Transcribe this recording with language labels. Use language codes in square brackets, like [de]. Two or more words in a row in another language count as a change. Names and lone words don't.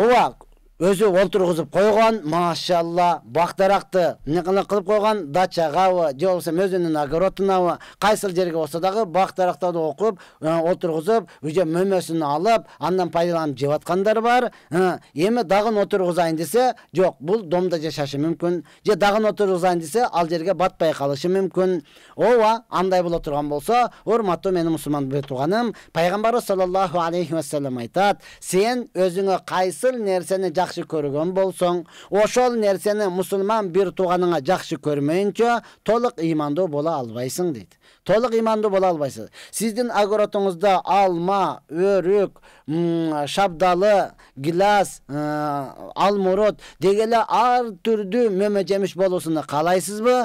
[ky] Ооба, өзү олтургузуп койгон, машалла, бактаракты кылып койгон, дачагабы, же болбосо өзүнүн огородунабы, кайсыл жерге болсо дагы бактарактарды окуп, олтургузуп, уже мөмөсүн алып, андан пайдаланып жеп аткандар бар. Эми дагы отургузайын десе, жок, бул домдо жашашы мүмкүн. Же дагы отургузайын десе, ал жерге батпай калышы мүмкүн. Ооба, андай боло турган болсо, урматтуу менин мусулман тууганым, пайгамбарыбыз [ar] صلى الله عليه وسلم [ky] айтат: "Сен өзүңө кайсыл нерсени жакшы көргөн болсоң, ошол нерсени мусулман бир тууганыңа жакшы көрмөйүнчө толук ыймандуу бола албайсың" дейт. Толук ыймандуу бола албайсыз. Сиздин огородуңузда алма, өрүк, шабдалы, гилас, алмурут дегеле ар түрдүү мөмө жемиш болуусун каалайсызбы?